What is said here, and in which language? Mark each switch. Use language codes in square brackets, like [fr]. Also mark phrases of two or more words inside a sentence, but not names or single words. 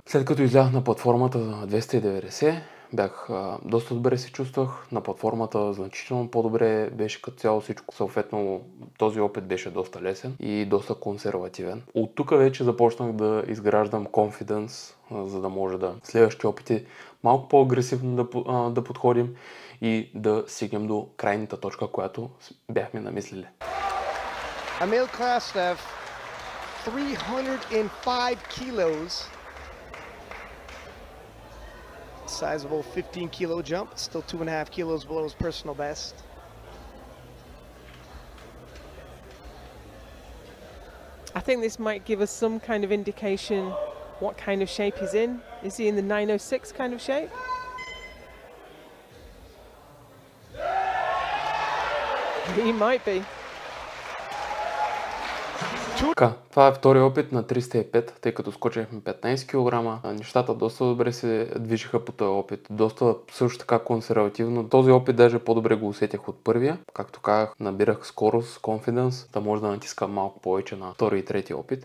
[bg] След като излязах на платформата за 290, доста добре се чувствах, на платформата значително по-добре беше като цяло всичко, съответно този опит беше доста лесен и доста консервативен. От тук вече започнах да изграждам confidence, за да може да следващите опити малко по-агресивно да подходим и да стигнем до крайната точка, която бяхме намислили. [en] Emil Krastev, 305 kilos. Sizable 15 kilo jump, still 2.5 kilos below his personal best. I think this might give us some kind of indication what kind of shape he's in. Is he in the 906 kind of shape? He might be. [bg] Така, това е втори опит на 305, тъй като скочихме 15 кг. Нещата доста добре се движиха по този опит. Доста също така консервативно. Този опит даже по-добре го усетях от първия. Както казах, набирах скорост, confidence, да може да натискам малко повече на втори и трети опит.